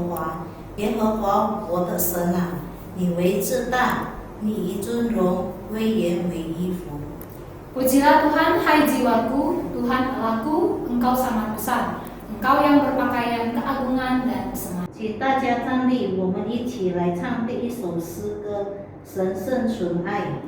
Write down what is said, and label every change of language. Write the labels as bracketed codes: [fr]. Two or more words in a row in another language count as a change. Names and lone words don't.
[zh] 华，耶和华我的神啊，你为至大，你以尊荣威严为衣服。 [id] Pujilah Tuhan, hai jiwaku, Tuhan Allahku, Engkau sangat besar. Engkau yang berpakaian keagungan dan semangat. [zh] 请大家站立，我们一起来唱第一首诗歌《神圣纯爱》。